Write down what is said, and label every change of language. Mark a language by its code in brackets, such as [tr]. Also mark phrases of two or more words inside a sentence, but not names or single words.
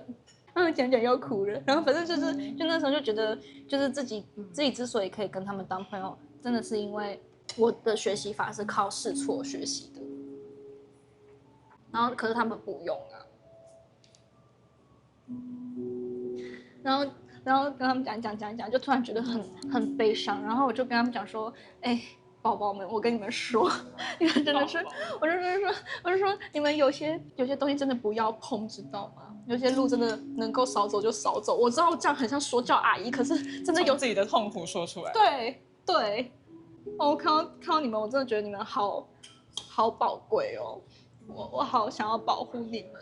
[zh] 講又哭了，然後反正就那時候就覺得，就是自己之所以可以跟他們當朋友，真的是因為我的學習法是靠試錯學習的，然後可是他們不用啊。然後跟他們講，就突然覺得很悲傷。然後我就跟他們講說，寶寶們，我跟你們說，你們真的是，我就說，你們有些東西真的不要碰，知道嗎？有些路真的能夠少走就少走。我知道這樣很像說教阿姨，可是真的有自己的痛苦說出來。對，我看到你們，我真的覺得你們好寶貴哦，我好想要保護你們。